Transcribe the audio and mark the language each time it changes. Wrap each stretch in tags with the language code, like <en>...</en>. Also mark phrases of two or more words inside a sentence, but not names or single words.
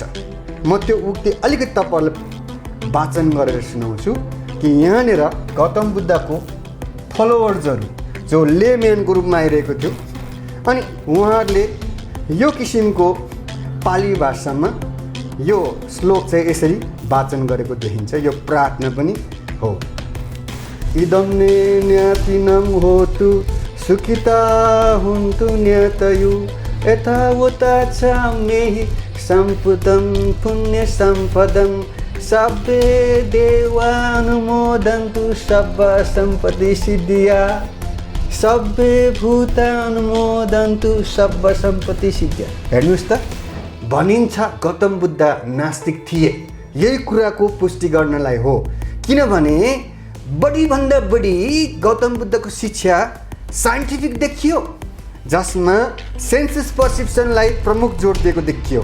<ne>म त्यो उक्ति अलिकति तपाईँहरूलाई वाचन गरेर सुनाउँछु कि यहाँनिर गौतम बुद्धको फलोवर्सहरू जो लेम्यानको रूपमा आइरहेको थियो अनि उहाँहरूले यो किसिमको पाली भाषामा यो श्लोक चाहिँ यसरी वाचन गरेको देखिन्छ। यो प्रार्थना पनि हो।</ne> <pi>इदं न्यातिनं होतु सुखिता हुन्तु न्यतयु यथावता चाम्येहि सम्पदं पुण्य सम्पदं सब्बे देवानुमोदन्तु सब्ब सम्पत्ति सिद्धिया सब्बे भूतानुमोदन्तु सब्ब सम्पत्ति सिद्धिया।</pi> <ne>हेर्नुहोस् त, भनिन्छ गौतम बुद्ध नास्तिक थिए। यही कुराको पुष्टि गर्नलाई हो, किनभने बढीभन्दा बढी गौतम बुद्धको शिक्षा साइन्टिफिक देखियो, जसमा</ne> <en>senses perceptionलाई</en> <ne>प्रमुख जोड दिएको देखियो।</ne>